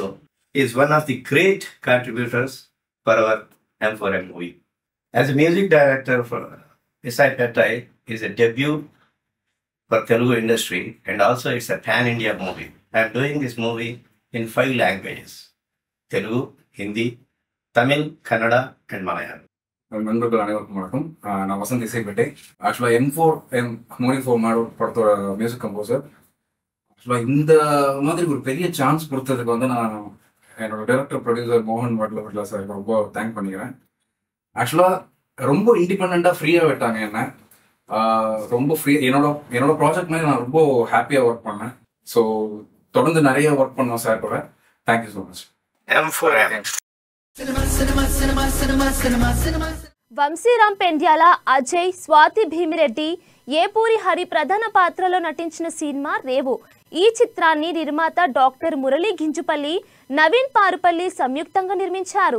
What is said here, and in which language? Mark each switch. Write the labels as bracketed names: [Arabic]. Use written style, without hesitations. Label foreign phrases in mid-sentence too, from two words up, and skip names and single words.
[English] He is one of the great contributors for our M4M movie. As a music director for Isaipettay is a debut for Telugu industry, and also it's a pan-India movie. I am doing this movie in 5 languages: Telugu, Hindi, Tamil, Kannada, and Malayalam. [Tamil] நண்பர்கள் அனைவருக்கும் வணக்கம். நான் வசந்த் இசைப்பேட்டை. ஆக்சுவலாக M4M [English] movie for [Tamil] படத்தோட [English] music composer. [Tamil] ஆக்சுவலாக இந்த மாதிரி ஒரு பெரிய சான்ஸ் கொடுத்ததுக்கு வந்து நான் என்னோட [English] director producer [Tamil] மோகன் வட்லபட்ல சார் ரொம்ப தேங்க் பண்ணிக்கிறேன். ஆக்சுவலாக ரொம்ப இண்டிபெண்ட்டாக ஃப்ரீயாக விட்டாங்க என்ன. ரொம்ப ஃப்ரீ என்னோட ப்ராஜெக்ட் மாதிரி நான் ரொம்ப ஹாப்பியாக ஒர்க் பண்ணேன். ஸோ தொடர்ந்து நிறைய ஒர்க் பண்ணோம் சார் கூட. [English] Thank you so much. M4M. [Telugu] వంశీరామ్ పెండ్యాల, అజయ్, స్వాతి భీమిరెడ్డి, ఏపూరి హరి ప్రధాన పాత్రలో నటించిన సినిమా రేవు. ఈ చిత్రాన్ని నిర్మాత డాక్టర్ మురళీ గింజుపల్లి, నవీన్ పారుపల్లి సంయుక్తంగా నిర్మించారు.